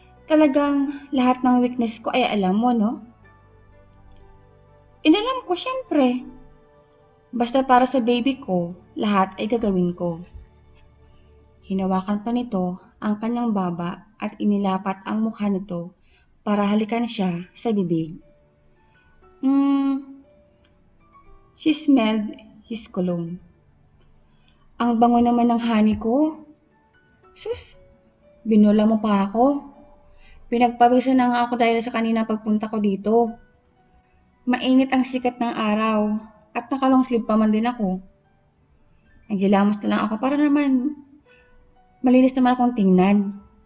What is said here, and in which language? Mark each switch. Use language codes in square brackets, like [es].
[tl] Talagang lahat ng weakness ko ay alam mo, no? Inalam ko syempre. Basta para sa baby ko, lahat ay gagawin ko. Hinawakan pa nito ang kanyang baba at inilapat ang mukha nito para halikan siya sa bibig. [en] She smelled his cologne. [tl] Ang bango naman ng honey ko. Sus, binula mo pa ako. Pinagpawisan na nga ako dahil sa kanina pagpunta ko dito. Mainit ang sikat ng araw at nakalong sleeve pa man din ako. Nagjilamos na lang ako para naman malinis naman akong tingnan.